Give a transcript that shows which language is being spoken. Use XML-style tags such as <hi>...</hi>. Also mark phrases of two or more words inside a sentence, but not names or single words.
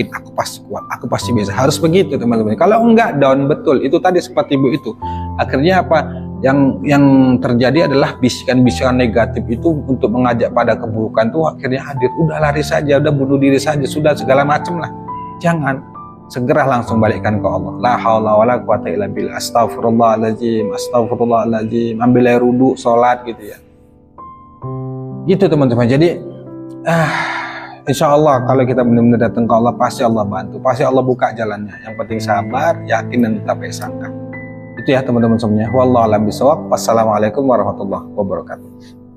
<id>Aku pasti kuat, aku pasti bisa. Harus begitu teman-teman. Kalau enggak, down betul. Itu tadi seperti ibu itu. Akhirnya apa? Yang terjadi adalah bisikan-bisikan negatif itu untuk mengajak pada keburukan tuh akhirnya hadir. Udah lari saja, udah bunuh diri saja, sudah segala macam lah. Jangan. Segera langsung balikkan ke Allah.</id> <ar>لا حول ولا قوة إلا بالله. أستغفر الله العظيم، أستغفر الله العظيم.</ar> <id>Ambil air wudu, sholat gitu ya. Gitu teman-teman. Jadi</id> <ar>إن شاء الله</ar> <id>kalau kita benar-benar datang ke Allah, pasti Allah bantu, pasti Allah buka jalannya. Yang penting sabar, yakin, dan tetap sangka. Itu ya teman-teman semuanya.</id> <ar>والله أعلم بالصواب. والسلام عليكم ورحمة الله وبركاته.</ar>